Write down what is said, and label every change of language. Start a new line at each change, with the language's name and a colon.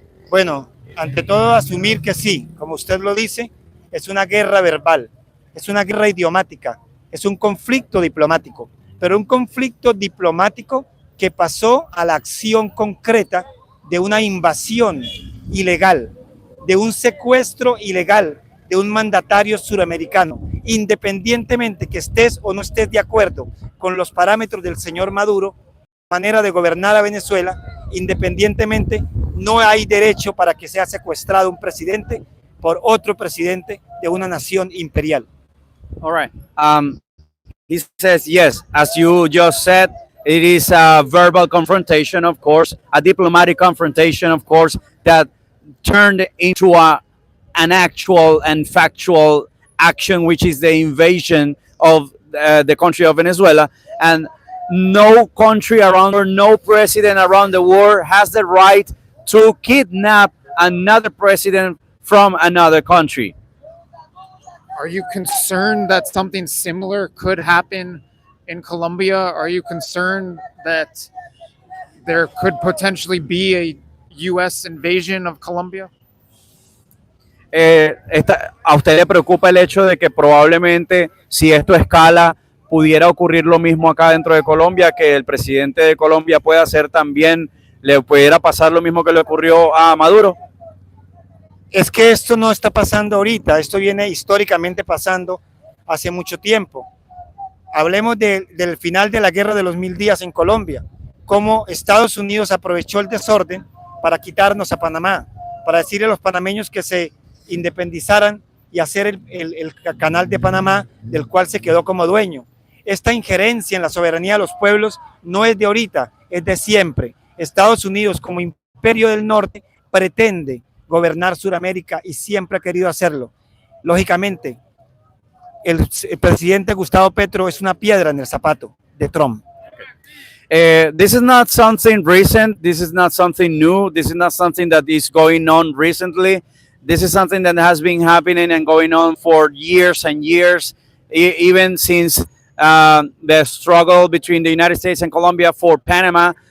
Spanish: Bueno, ante todo asumir que sí, como usted lo dice, es una guerra verbal, es una guerra idiomática, es un conflicto diplomático, pero un conflicto diplomático que pasó a la acción concreta de una invasión ilegal, de un secuestro ilegal de un mandatario suramericano, independientemente que estés o no estés de acuerdo con los parámetros del señor Maduro, manera de gobernar a Venezuela, independientemente, no hay derecho para que sea secuestrado un presidente por otro presidente de una nación imperial.
English: All right. He says, yes, as you just said, it is a verbal confrontation, of course, a diplomatic confrontation, of course, that turned into an actual and factual action, which is the invasion of the country of Venezuela. And no country around or no president around the world has the right to kidnap another president from another country. Are you concerned that something similar could happen in Colombia? Are you concerned that there could potentially be a U.S. invasion of Colombia?
Spanish: ¿A usted le preocupa el hecho de que probablemente si esto escala pudiera ocurrir lo mismo acá dentro de Colombia, que el presidente de Colombia pueda hacer también, le pudiera pasar lo mismo que le ocurrió a Maduro. Es que esto no está pasando ahorita, esto viene históricamente pasando hace mucho tiempo. Hablemos del final de la guerra de los 1000 días en Colombia, cómo Estados Unidos aprovechó el desorden para quitarnos a Panamá, para decirle a los panameños que se independizaran y hacer el canal de Panamá, del cual se quedó como dueño. Esta injerencia en la soberanía de los pueblos no es de ahorita, es de siempre. Estados Unidos, como imperio del norte, pretende gobernar Sudamérica y siempre ha querido hacerlo. Lógicamente, el presidente Gustavo Petro es una piedra en el zapato de Trump.
English: This is not something recent. This is not something new. This is not something that is going on recently. This is something that has been happening and going on for years and years, even since the struggle between the United States and Colombia for Panama.